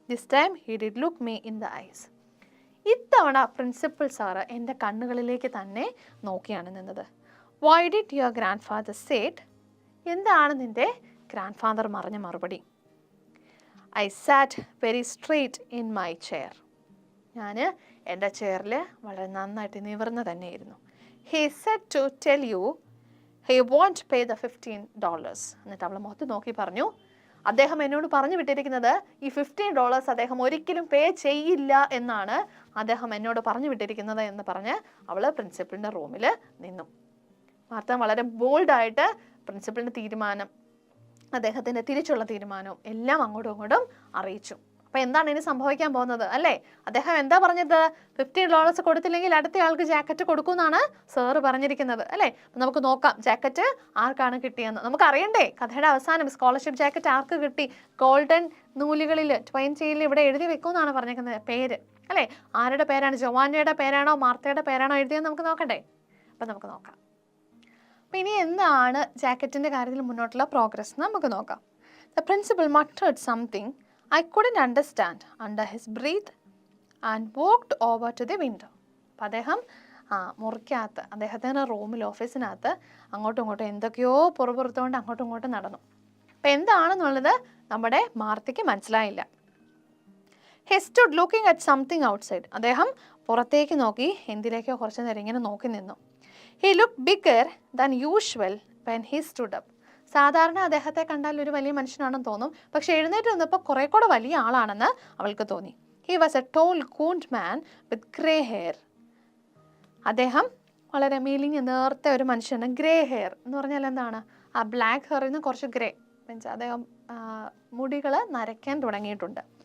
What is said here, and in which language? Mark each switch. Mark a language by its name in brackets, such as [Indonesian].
[English] This time he did look me in the eyes. [Malayalam] ഇത്തവണ principal sir എൻ്റെ കണ്ണുകളിലേക്ക് തന്നെ നോക്കിയാണ് നിന്നത്. [English] Why did your grand father said? [Malayalam] എന്താണ് നിൻ്റെ ഗ്രാൻഡ് ഫാദർ പറഞ്ഞ മറുപടി? [English] I sat very straight in my chair. [Malayalam] ഞാൻ എൻ്റെ ചെയറിൽ വളരെ നന്നായിട്ട് നിവർന്ന് തന്നെയായിരുന്നു. [English] He said to tell you he won't pay the $15. [Malayalam] എന്നിട്ട് അവൾ മുഖത്ത് നോക്കി പറഞ്ഞു, അദ്ദേഹം എന്നോട് പറഞ്ഞു വിട്ടിരിക്കുന്നത് ഈ $15 അദ്ദേഹം ഒരിക്കലും പേ ചെയ്യില്ല എന്നാണ് അദ്ദേഹം എന്നോട് പറഞ്ഞു വിട്ടിരിക്കുന്നത് എന്ന് പറഞ്ഞ് അവൾ പ്രിൻസിപ്പലിൻ്റെ റൂമിൽ നിന്നു. മാർത്ത വളരെ ബോൾഡായിട്ട് പ്രിൻസിപ്പലിൻ്റെ തീരുമാനം, അദ്ദേഹത്തിൻ്റെ തിരിച്ചുള്ള തീരുമാനവും എല്ലാം അങ്ങോട്ടും ഇങ്ങോട്ടും അറിയിച്ചു. അപ്പോൾ എന്താണ് ഇനി സംഭവിക്കാൻ പോകുന്നത് അല്ലേ? അദ്ദേഹം എന്താ പറഞ്ഞത്? $15 കൊടുത്തില്ലെങ്കിൽ അടുത്ത ആൾക്ക് ജാക്കറ്റ് കൊടുക്കുമെന്നാണ് സാറ് പറഞ്ഞിരിക്കുന്നത് അല്ലേ? അപ്പം നമുക്ക് നോക്കാം ജാക്കറ്റ് ആർക്കാണ് കിട്ടിയെന്ന്. നമുക്കറിയണ്ടേ കഥയുടെ അവസാനം സ്കോളർഷിപ്പ് ജാക്കറ്റ് ആർക്ക് കിട്ടി? ഗോൾഡൻ നൂലുകളിൽ ട്വൈൻ ചെയിനിൽ ഇവിടെ എഴുതി വെക്കുമെന്നാണ് പറഞ്ഞിരിക്കുന്നത് പേര് അല്ലേ? ആരുടെ പേരാണ്? ജോവാനയുടെ പേരാണോ മാർത്തയുടെ പേരാണോ എഴുതിയെന്ന് നമുക്ക് നോക്കണ്ടേ? അപ്പം നമുക്ക് നോക്കാം. അപ്പം ഇനി എന്താണ് ജാക്കറ്റിൻ്റെ കാര്യത്തിൽ മുന്നോട്ടുള്ള പ്രോഗ്രസ് നമുക്ക് നോക്കാം. [English] The principal muttered something I couldn't understand under his breath and walked over to the window. [Malayalam] അപ്പം അദ്ദേഹം മുറിക്കകത്ത് അദ്ദേഹത്തിൻ്റെ റൂമിൽ ഓഫീസിനകത്ത് അങ്ങോട്ടും ഇങ്ങോട്ടും എന്തൊക്കെയോ പുറപുറത്തുകൊണ്ട് അങ്ങോട്ടും ഇങ്ങോട്ടും നടന്നു. അപ്പം എന്താണെന്നുള്ളത് നമ്മുടെ മാർത്തയ്ക്ക് മനസ്സിലായില്ല. [English] He stood looking at something outside. [Malayalam] അദ്ദേഹം പുറത്തേക്ക് നോക്കി എന്തിലേക്കോ കുറച്ച് നേരം ഇങ്ങനെ നോക്കി നിന്നു. [English] He looked bigger than usual when he stood up. [Malayalam] സാധാരണ അദ്ദേഹത്തെ കണ്ടാൽ ഒരു വലിയ മനുഷ്യനാണെന്ന് തോന്നും, പക്ഷെ എഴുന്നേറ്റ് നിന്നപ്പോൾ കുറേ കൂടെ വലിയ ആളാണെന്ന് അവൾക്ക് തോന്നി. [English] He was a tall gaunt man with grey hair. [Malayalam] അദ്ദേഹം വളരെ മെലിഞ്ഞ നേർത്ത ഒരു മനുഷ്യന്. ഗ്രേ ഹെയർ എന്ന് പറഞ്ഞാൽ എന്താണ്? ആ ബ്ലാക്ക് ഹെയറിൽ നിന്ന് കുറച്ച് ഗ്രേ മീൻസ് അദ്ദേഹം മുടികൾ നരയ്ക്കാൻ തുടങ്ങിയിട്ടുണ്ട്.